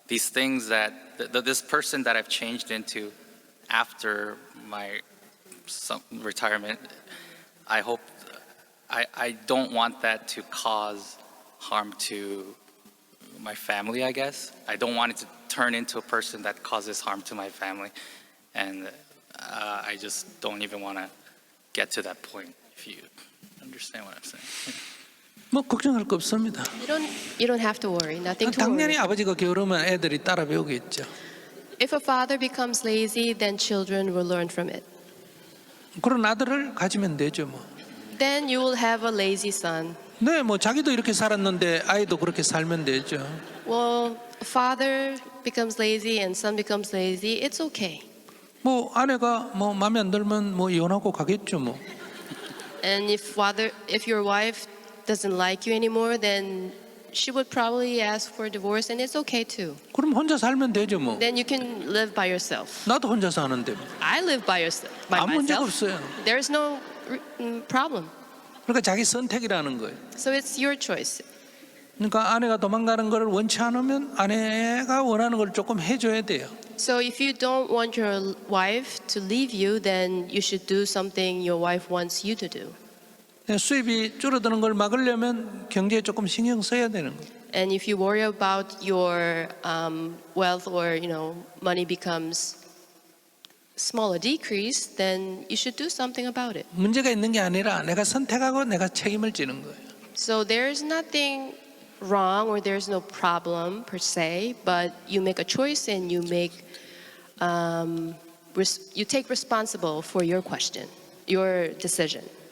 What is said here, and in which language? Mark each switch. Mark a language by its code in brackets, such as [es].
[en] things that, this person that I've changed into after my retirement, I don't want that to cause harm to my family, I guess. I don't want it to turn into a person that causes harm to my family. And I just don't even want to get to that point, if you understand what I'm saying. [ko] 뭐 걱정할 거 없습니다. [en] You don't have to worry. Nothing to worry. [ko] 당연히 아버지가 게으르면 애들이 따라 배우겠죠. [en] If a father becomes lazy, then children will learn from it. [ko] 그런 아들을 가지면 되죠, 뭐. [en] Then you will have a lazy son. [ko] 네, 뭐 자기도 이렇게 살았는데 아이도 그렇게 살면 되죠. [en] Well, father becomes lazy and son becomes lazy. It's okay. [ko] 뭐 아내가 뭐 마음에 안 들면 뭐 이혼하고 가겠죠 뭐. [en] And if your wife doesn't like you anymore, then she would probably ask for divorce, and it's okay too. [ko] 그럼 혼자 살면 되죠 뭐. [en] Then you can live by yourself. [ko] 나도 혼자 사는데 뭐. [en] I live by [ko] 아무 문제가 [en] myself. [ko] 없어요. [en] There's no problem. [ko] 그러니까 자기 선택이라는 거예요. [en] So it's your choice. [ko] 그러니까 아내가 도망가는 걸 원치 않으면 아내가 원하는 걸 조금 해줘야 돼요. [en] So if you don't want your wife to leave you, then you should do something your wife wants you to do. [ko] 수입이 줄어드는 걸 막으려면 경제에 조금 신경 써야 되는 거예요. [en] And if you worry about your wealth or money becomes smaller decrease, then you should do something about it. [ko] 문제가 있는 게 아니라 내가 선택하고 내가 책임을 지는 거예요. [en] So there's nothing wrong or there's no problem per se, but you make a choice and you take responsible for your question, your decision.